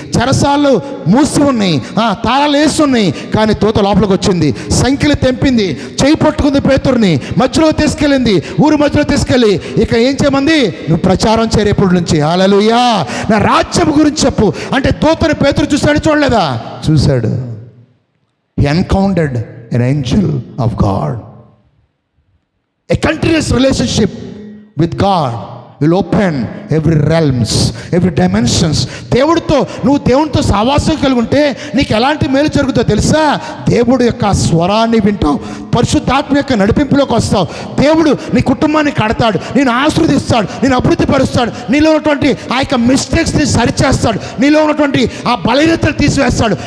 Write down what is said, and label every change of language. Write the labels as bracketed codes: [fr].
[te] చెరసాలు మూసి ఉన్నాయి, తాళాలు వేసి ఉన్నాయి, కానీ దూత లోపలికి వచ్చింది, సంఖ్యలు తెంపింది, చేయి పట్టుకుంది, పేతురుని మధ్యలో తీసుకెళ్ళింది, ఊరు మధ్యలో తీసుకెళ్ళి ఇక ఏం చేయమంది? నువ్వు ప్రచారం చేరేపటి నుంచి హల్లెలూయా నా రాజ్యం గురించి చెప్పు అంటే. దూతని పేతురు చూడలేదా? చూశాడు. [en] He encountered an angel of God. A continuous relationship with God will open every realms, every dimensions. [te] నువ్వు దేవునితో సహవాసం కలిగి ఉంటే నీకు ఎలాంటి మేలు జరుగుతుందో తెలుసా? దేవుడు యొక్క స్వరాన్ని వింటావు, పరిశుద్ధాత్మ యొక్క నడిపింపులోకి వస్తావు. దేవుడు నీ కుటుంబాన్ని కడతాడు, నేను ఆశీర్వదిస్తాడు, నేను అభివృద్ధి పరుస్తాడు, నీలో ఉన్నటువంటి ఆ యొక్క మిస్టేక్స్ని సరిచేస్తాడు, నీలో ఉన్నటువంటి ఆ బలహీనతలు తీసివేస్తాడు.